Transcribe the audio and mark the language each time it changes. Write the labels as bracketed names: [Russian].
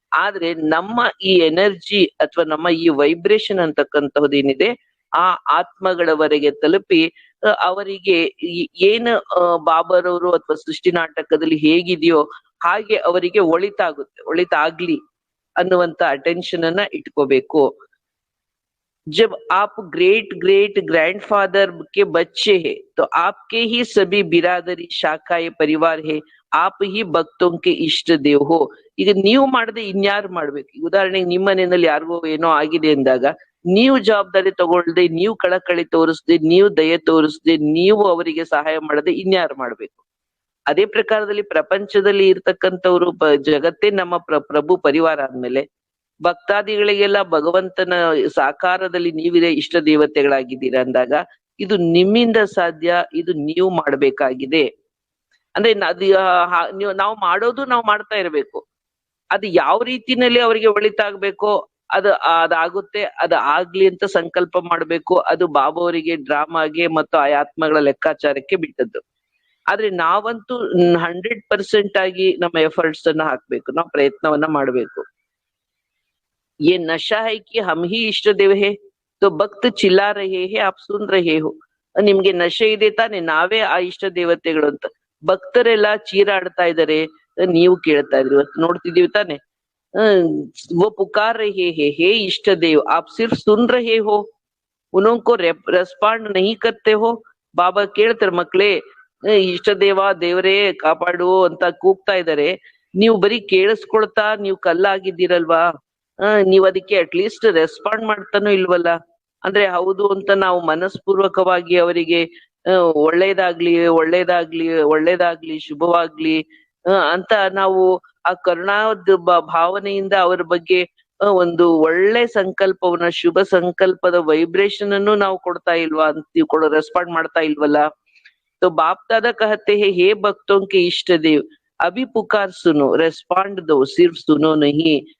[Kannada] ಆದ್ರೆ ನಮ್ಮ ಈ ಎನರ್ಜಿ ಅಥವಾ ನಮ್ಮ ಈ ವೈಬ್ರೇಷನ್ ಅಂತಕ್ಕಂತಹದ್ದು ಏನಿದೆ ಆ ಆತ್ಮಗಳವರೆಗೆ ತಲುಪಿ ಅವರಿಗೆ ಏನು ಬಾಬರವರು ಅಥವಾ ಸೃಷ್ಟಿ ನಾಟಕದಲ್ಲಿ ಹೇಗಿದೆಯೋ ಹಾಗೆ ಅವರಿಗೆ ಒಳಿತಾಗ್ಲಿ ಅನ್ನುವಂತ ಅಟೆನ್ಷನ್ ಅನ್ನ ಇಟ್ಕೋಬೇಕು. [Hindi] जब आप ग्रेट ग्रेट ग्रैंडफादर के बच्चे हैं तो आपके ही सभी बिरादरी शाखाए परिवार है, आप ही ಭಕ್ತೋಂ ಕೆ ಇಷ್ಟ ದೇವ್ ಹೋ. [Kannada] ಈಗ ನೀವು ಮಾಡದೆ ಇನ್ಯಾರು ಮಾಡ್ಬೇಕು? ಉದಾಹರಣೆಗೆ ನಿಮ್ಮ ಮನೆಯಲ್ಲಿ ಯಾರಿಗೋ ಏನೋ ಆಗಿದೆ ಅಂದಾಗ ನೀವು ಜವಾಬ್ದಾರಿ ತಗೊಳ್ದೆ, ನೀವು ಕಳಕಳಿ ತೋರಿಸ್ದೆ, ನೀವು ದಯೆ ತೋರಿಸ್ದೆ, ನೀವು ಅವರಿಗೆ ಸಹಾಯ ಮಾಡದೆ ಇನ್ಯಾರು ಮಾಡ್ಬೇಕು? ಅದೇ ಪ್ರಕಾರದಲ್ಲಿ ಪ್ರಪಂಚದಲ್ಲಿ ಇರ್ತಕ್ಕಂಥವ್ರು ಜಗತ್ತೇ ನಮ್ಮ ಪ್ರಭು ಪರಿವಾರ ಆದ್ಮೇಲೆ ಭಕ್ತಾದಿಗಳಿಗೆಲ್ಲ ಭಗವಂತನ ಸಾಕಾರದಲ್ಲಿ ನೀವಿದೆ ಇಷ್ಟ ದೇವತೆಗಳಾಗಿದ್ದೀರಾ ಅಂದಾಗ ಇದು ನಿಮ್ಮಿಂದ ಸಾಧ್ಯ, ಇದು ನೀವು ಮಾಡ್ಬೇಕಾಗಿದೆ. ಅಂದ್ರೆ ಅದು ನಾವು ಮಾಡೋದು ನಾವು ಮಾಡ್ತಾ ಇರ್ಬೇಕು. ಅದು ಯಾವ ರೀತಿನಲ್ಲಿ ಅವರಿಗೆ ಒಳಿತಾಗ್ಬೇಕೋ ಅದಾಗುತ್ತೆ, ಅದು ಆಗ್ಲಿ ಅಂತ ಸಂಕಲ್ಪ ಮಾಡ್ಬೇಕು. ಅದು ಬಾಬಾ ಅವರಿಗೆ ಡ್ರಾಮಾಗೆ ಮತ್ತು ಆ ಆತ್ಮಗಳ ಲೆಕ್ಕಾಚಾರಕ್ಕೆ ಬಿಟ್ಟದ್ದು. ಆದ್ರೆ ನಾವಂತೂ 100% ಆಗಿ ನಮ್ಮ ಎಫರ್ಟ್ಸ್ ಅನ್ನ ಹಾಕ್ಬೇಕು, ನಾವು ಪ್ರಯತ್ನವನ್ನ ಮಾಡ್ಬೇಕು. [Hindi] ये नशा है कि हम ही इष्ट देव है तो भक्त चिल्ला रहे हैं आप सुन रहे हो. [Kannada] ನಿಮ್ಗೆ ನಶೆ ಇದೆ ತಾನೆ, ನಾವೇ ಆ ಇಷ್ಟ ದೇವತೆಗಳು ಅಂತ ಭಕ್ತರೆಲ್ಲ ಚೀರಾಡ್ತಾ ಇದಾರೆ, ನೀವು ಕೇಳ್ತಾ ಇದ್ರಿ, ನೋಡ್ತಿದೀವಿ ತಾನೆ. [Hindi] वो पुकार रहे हैं हे इष्ट देव आप सिर्फ सुन रहे हो, उनको रेस्पॉन्ड नहीं करते हो. [Kannada] ಬಾಬಾ ಕೇಳ್ತಾರೆ, ಮಕ್ಳೇ ಇಷ್ಟ ದೇವ ದೇವರೇ ಕಾಪಾಡು ಅಂತ ಕೂಗ್ತಾ ಇದಾರೆ, ನೀವು ಬರೀ ಕೇಳಿಸ್ಕೊಳ್ತಾ ನೀವು ಕಲ್ಲಾಗಿದ್ದೀರಲ್ವಾ, ನೀವ್ ಅದಕ್ಕೆ ಅಟ್ಲೀಸ್ಟ್ ರೆಸ್ಪಾಂಡ್ ಮಾಡ್ತಾನೂ ಇಲ್ವಲ್ಲ. ಅಂದ್ರೆ ಹೌದು ಅಂತ ನಾವು ಮನಸ್ಪೂರ್ವಕವಾಗಿ ಅವರಿಗೆ ಒಳ್ಳೇದಾಗ್ಲಿ ಒಳ್ಳೇದಾಗ್ಲಿ ಒಳ್ಳೇದಾಗ್ಲಿ ಶುಭವಾಗ್ಲಿ ಅಂತ ನಾವು ಆ ಕರುಣಾದ ಭಾವನೆಯಿಂದ ಅವರ ಬಗ್ಗೆ ಒಂದು ಒಳ್ಳೆ ಸಂಕಲ್ಪವನ್ನ, ಶುಭ ಸಂಕಲ್ಪದ ವೈಬ್ರೇಷನ್ ಅನ್ನು ನಾವು ಕೊಡ್ತಾ ಇಲ್ವಾ ಅಂತ ರೆಸ್ಪಾಂಡ್ ಮಾಡ್ತಾ ಇಲ್ವಲ್ಲ. [Hindi] तो बाप दादा कहते हैं हे भक्तों के इष्ट देव अभी पुकार सुनो रेस्पॉन्ड दो सिर्फ सुनो नहीं.